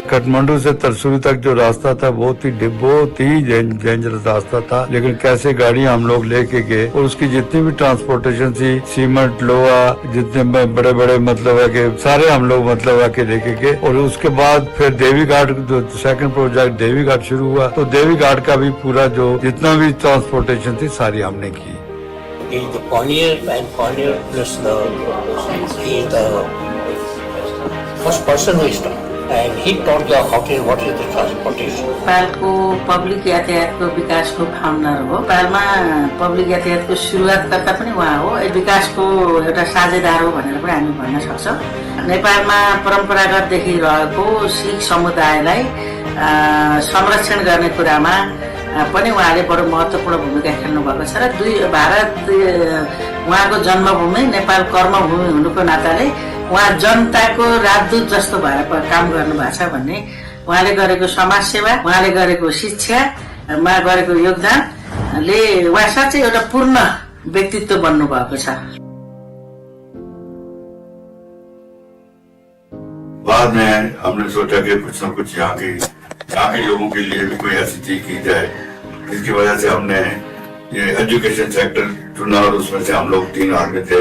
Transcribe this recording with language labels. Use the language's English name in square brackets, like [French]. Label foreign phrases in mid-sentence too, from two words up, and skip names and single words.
[Hindi] काठमांडू से तरसुरी तक जो रास्ता था बहुत ही डेंजरस रास्ता था लेकिन कैसे गाड़ियां हम लोग लेके गए और उसकी जितनी भी ट्रांसपोर्टेशन थी सीमेंट लोहा जितने बड़े मतलब है कि सारे हम लोग मतलब है कि लेके गए। और उसके बाद फिर देवी घाट जो [English] second project [Hindi] देवी घाट शुरू हुआ तो देवी घाट का भी पूरा जो जितना भी ट्रांसपोर्टेशन थी सारी हमने की। [English] First person who started, and he taught the what is the transportation. [Nepali] नेपालको पब्लिक यातायातको विकासको फाउन्डर हो। नेपालमा पब्लिक यातायातको सुरुवातकर्ता पनि उहाँ हो। विकासको एउटा साझेदार हो भनेर पनि हामी भन्न सक्छौँ। नेपालमा परम्परागतदेखि रहेको सिख समुदायलाई संरक्षण गर्ने कुरामा पनि उहाँले बडो महत्त्वपूर्ण भूमिका खेल्नु भएको छ र भारत उहाँको जन्मभूमि नेपाल कर्मभूमि हुनुको नाताले उहाँ जनताको राजदूत जस्तो भएर काम गर्नु भएको छ भन्ने उहाँले गरेको समाज सेवा, उहाँले गरेको शिक्षामा गरेको योगदानले उहाँ साँच्चै एउटा पूर्ण व्यक्तित्व बन्नु भएको छ। [Hindi] बाद में हमने सोचा कि कुछ न कुछ यहाँ के लोगों के लिए भी कोई ऐसी चीज की जाए जिसकी वजह से हमने ये [English] education sector [Hindi] चुना और उसमें से हम लोग 3 आदमी थे।